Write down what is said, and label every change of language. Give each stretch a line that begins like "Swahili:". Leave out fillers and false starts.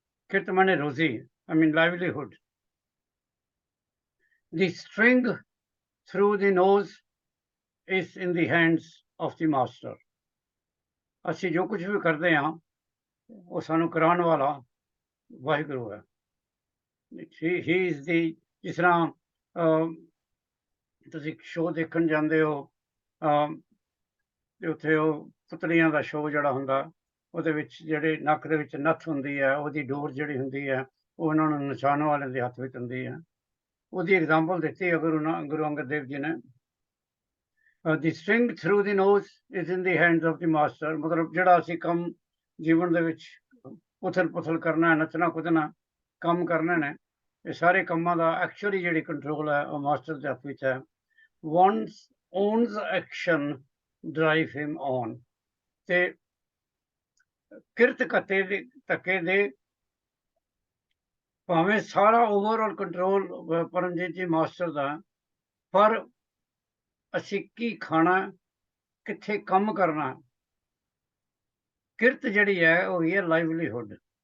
Punjabi: ਕਿਰਤ ਮਾਨੇ ਰੋਜ਼ੀ,
English: I mean livelihood. The string through the nose is in the hands of the master.
Punjabi: ਅਸੀਂ ਜੋ ਕੁਝ ਵੀ ਕਰਦੇ ਹਾਂ ਉਹ ਸਾਨੂੰ ਕਰਾਉਣ ਵਾਲਾ ਵਾਹਿਗੁਰੂ ਹੈ।
English: he is the,
Punjabi: ਜਿਸ ਤਰ੍ਹਾਂ ਤੁਸੀਂ ਸ਼ੋਅ ਦੇਖਣ ਜਾਂਦੇ ਹੋ ਤੇ ਉੱਥੇ ਉਹ ਪੁਤਲੀਆਂ ਦਾ ਸ਼ੋਅ ਜਿਹੜਾ ਹੁੰਦਾ ਉਹਦੇ ਵਿੱਚ ਜਿਹੜੇ ਨੱਕ ਦੇ ਵਿੱਚ ਨੱਥ ਹੁੰਦੀ ਹੈ, ਉਹਦੀ ਡੋਰ ਜਿਹੜੀ ਹੁੰਦੀ ਹੈ ਉਹ ਉਹਨਾਂ ਨੂੰ ਨਚਾਉਣ ਵਾਲਿਆਂ ਦੇ ਹੱਥ ਵਿੱਚ ਹੁੰਦੀ ਹੈ। ਉਹਦੀ ਐਗਜ਼ਾਮਪਲ ਦਿੱਤੀ ਹੈ ਗੁਰੂ ਅੰਗਦ ਦੇਵ ਜੀ ਨੇ।
English: The string through the nose is in the hands of the master।
Punjabi: ਮਤਲਬ ਜਿਹੜਾ ਅਸੀਂ ਕੰਮ ਜੀਵਨ ਦੇ ਵਿੱਚ ਉਥਲ ਪੁਥਲ ਕਰਨਾ, ਨੱਚਣਾ ਕੁੱਦਣਾ ਕੰਮ ਕਰਨੇ ਨੇ, ਇਹ ਸਾਰੇ ਕੰਮਾਂ ਦਾ ਐਕਚੁਅਲੀ ਜਿਹੜੀ ਕੰਟਰੋਲ ਹੈ ਉਹ ਮਾਸਟਰ ਦੇ ਹੱਥ ਵਿੱਚ ਹੈ।
English: one's owns action drive him on।
Punjabi: ਤੇ ਕਿਰਤ ਘੱਤੇ ਦੇ ਧੱਕੇ ਦੇ ਭਾਵੇਂ ਸਾਰਾ ਓਵਰਆਲ ਕੰਟਰੋਲ ਪਰਮਜੀਤ ਜੀ ਮਾਸਟਰ ਦਾ, ਪਰ ਅਸੀਂ ਕੀ ਖਾਣਾ, ਕਿੱਥੇ ਕੰਮ ਕਰਨਾ, ਕਿਰਤ ਜਿਹੜੀ ਹੈ ਉਹ ਹੀ ਹੈ ਲਾਈਵਲੀਹੁੱਡ।